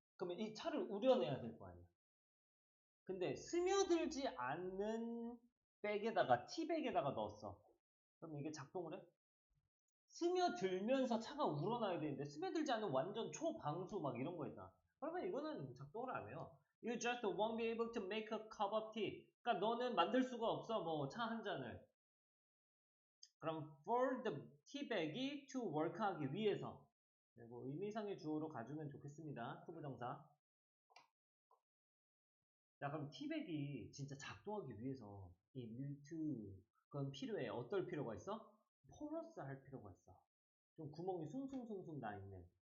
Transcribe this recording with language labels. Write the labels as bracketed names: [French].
[Korean] 그러면 이 차를 우려내야 될 거 아니야. 근데 스며들지 않는 백에다가, 티백에다가 넣었어. 그럼 이게 작동을 해? 스며들면서 차가 우러나야 되는데 스며들지 않는 완전 초방수 막 이런 거 있잖아. 그러면 이거는 작동을 안 해요. [English] You just won't be able to make a cup of tea. [Korean] 그러니까 너는 만들 수가 없어. 뭐 차 한 잔을. 그럼 [English] for the tea bag이 to work [Korean] 하기 위해서. 그리고 의미상의 주어로 가주면 좋겠습니다. 투부정사. 자, 그럼 티백이 진짜 작동하기 위해서 이 밀트 그건 필요해. 어떨 필요가 있어? 포러스 할 필요가 있어. 좀 구멍이 숭숭숭숭 나 있는.